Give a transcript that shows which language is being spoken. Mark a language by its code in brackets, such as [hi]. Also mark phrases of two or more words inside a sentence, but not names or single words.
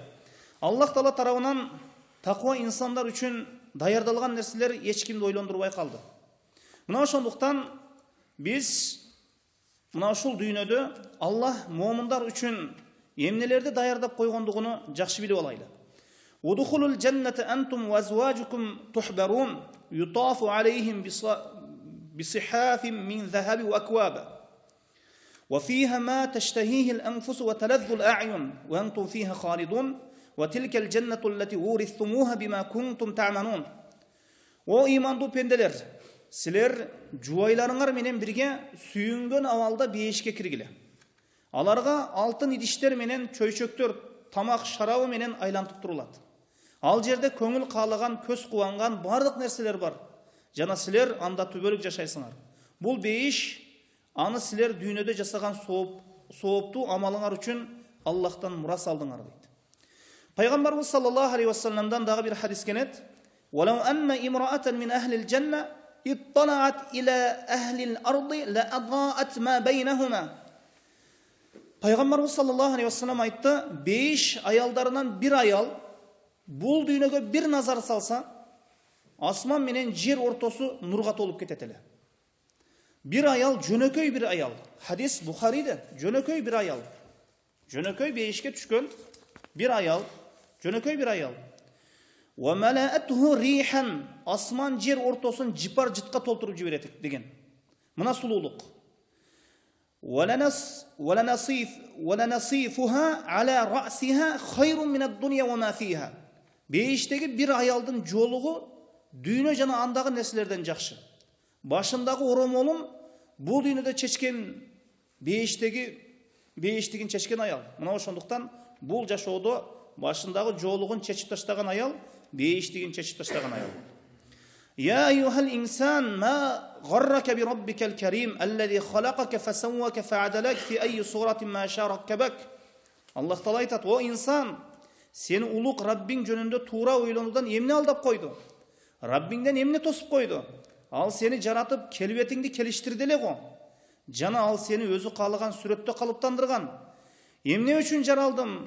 [ky] Аллах Таала тарабынан таква инсандар үчүн даярдалган нерселер эч кимди ойлондурбай калды. Мына ошондуктан биз мына ушул дүйнөдө Аллах момундар үчүн эмнелерди даярдап койгондугуну жакшы билип алайлы. [ar] ادخلوا الجنة أنتم وأزواجكم تحبرون يطاف عليهم بصحاف من ذهب وأكواب وفيها ما تشتهيه الأنفس وتلذ الأعين وأنتم فيها خالدون وتلك الجنة التي أورثتموها بما كنتم تعملون. [ky] O imandu pendeler, силер жубайларыңар менен бирге сүйүнгөн абалда бейишке киргиле. Аларга алтын идиштер менен чөйчөктөр, тамак шарабы менен айлантып турулат. Ал жерде көңүл каалаган, көз кубанган бардык нерселер бар. Жана силер анда түбөлүк жашайсыңар. Бул бейиш аны силер дүйнөдө жасаган сооптуу амалыңар үчүн Аллахтан мурас алдыңар дейт. Пайгамбарыбыз [ar] صلى الله عليه وسلم [ky] дагы бир хадис келет. [ar] "ولو أن امرأة من أهل الجنة اطلعت إلى أهل الأرض لأضاءت ما بينهما." [ky] Пайгамбарыбыз [ar] صلى الله عليه وسلم [ky] айтты, бейиш аялдарынан бир аял бул дүйнөгө бир назар салса, асман менен жер ортосу нурга толуп кетет эле. Бир аял, жөнөкөй бир аял. Хадис Бухариде, жөнөкөй бир аял. Жөнөкөй бейишке түшкөн бир аял, жөнөкөй бир аял. [ar] ولملأته ريحا, [ky] асман жер ортосун жипар жытка толтуруп жиберет деген. Мына сулуулук. [ar] وَلَنَصِيفُهَا عَلَى رَأْسِهَا خَيْرٌ مِنَ الدُّنْيَا وَمَا فِيهَا. [ky] Бейиштеги бир аялдын жолугу дүйнө жана андагы нерселерден жакшы. Башындагы оромолун бул дүйнөдө чечкен бейиштигин чечкен аял. Мына ошондуктан бул жашоодо башындагы жолугун чечип таштаган аял, бейиштигин чечип таштаган аял. [ar] يا أيها الإنسان ما غرك بربك الكريم الذي خلقك فسواك فعدلك في أي صورة ما شاء ركبك. [ky] الله تعالى айтат, о инсан, сени улук Раббиң жөнүндө туура ойлонуудан эмне алдап койду? Раббиңден эмне тосуп койду? Ал сени жаратып, келбетиңди келиштирди эле го. Жана ал сени өзү каалаган сүрөттө калыптандырган. Эмне үчүн жаралдым?